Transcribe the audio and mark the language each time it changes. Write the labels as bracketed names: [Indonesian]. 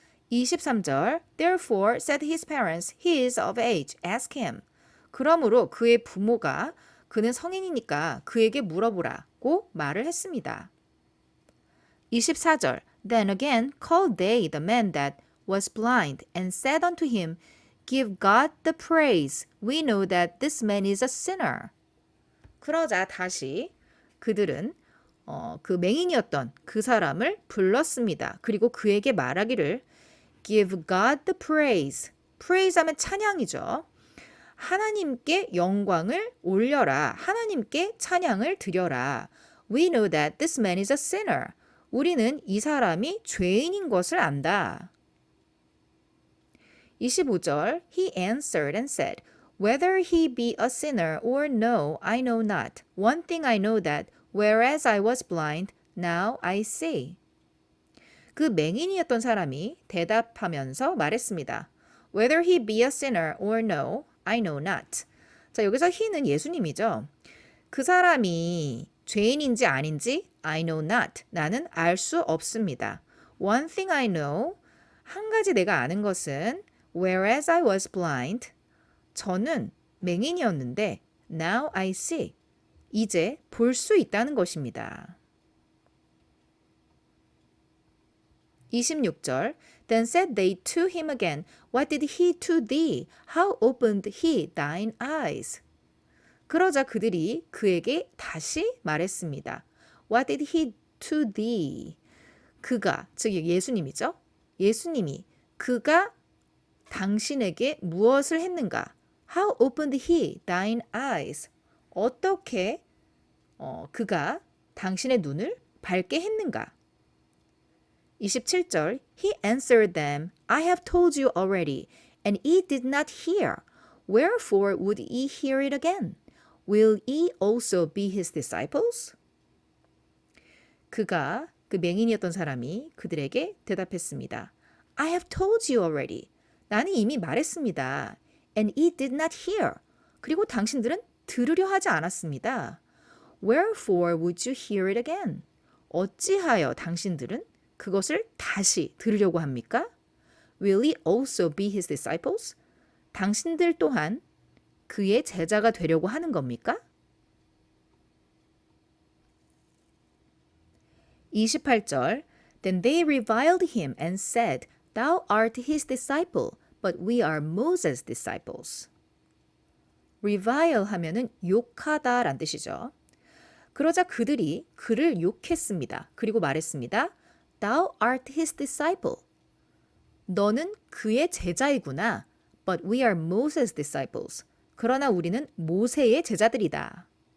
[English] 23절 Therefore said his parents, he is of age, ask him. [Korean] 그러므로 그의 부모가 그는 성인이니까 그에게 물어보라고 말을 했습니다. [English] 24절 Then again called they the man that was blind and said unto him, Give God the praise. We know that this man is a sinner. [Korean] 그러자 다시 그들은 그 맹인이었던 그 사람을 불렀습니다. 그리고 그에게 말하기를 [English] Give God the praise. praise [Korean] 하면 찬양이죠. 하나님께 영광을 올려라. 하나님께 찬양을 드려라. [English] We know that this man is a sinner. [Korean] 우리는 이 사람이 죄인인 것을 안다. [English] 25절 He answered and said, Whether he be a sinner or no, I know not. One thing I know that, whereas I was blind, now I see. [Korean] 그 맹인이었던 사람이 대답하면서 말했습니다. [English] Whether he be a sinner or no, I know not. [Korean] 자, 여기서 he는 예수님이죠. 그 사람이 죄인인지 아닌지 [English] I know not. [Korean] 나는 알 수 없습니다. [English] One thing I know. [Korean] 한 가지 내가 아는 것은 [English] whereas I was blind. [Korean] 저는 맹인이었는데 [English] now I see. [Korean] 이제 볼 수 있다는 것입니다. [English] 26절 Then said they to him again, What did he to thee? How opened he thine eyes? [Korean] 그러자 그들이 그에게 다시 말했습니다. [English] What did he to thee? [Korean] 그가, 즉 예수님이죠. 예수님이 그가 당신에게 무엇을 했는가? [English] How opened he thine eyes? [Korean] 어떻게 그가 당신의 눈을 밝게 했는가? [English] 27절 He answered them, I have told you already, and ye did not hear. Wherefore would ye hear it again? Will ye also be his disciples? [Korean] 그가 그 맹인이었던 사람이 그들에게 대답했습니다. [English] I have told you already. [Korean] 나는 이미 말했습니다. [English] And ye did not hear. [Korean] 그리고 당신들은 들으려 하지 않았습니다. [English] Wherefore would you hear it again? [Korean] 어찌하여 당신들은 그것을 다시 들으려고 합니까? [English] Will ye also be his disciples? [Korean] 당신들 또한 그의 제자가 되려고 하는 겁니까? [English] 28절 Then they reviled him and said, Thou art his disciple, but we are Moses' disciples. revile [Korean] 하면은 욕하다 란 뜻이죠. 그러자 그들이 그를 욕했습니다. 그리고 말했습니다. [English] Thou art his disciple. [Korean] 너는 그의 제자이구나. [English] But we are Moses' disciples. [Korean] 그러나 우리는 모세의 제자들이다.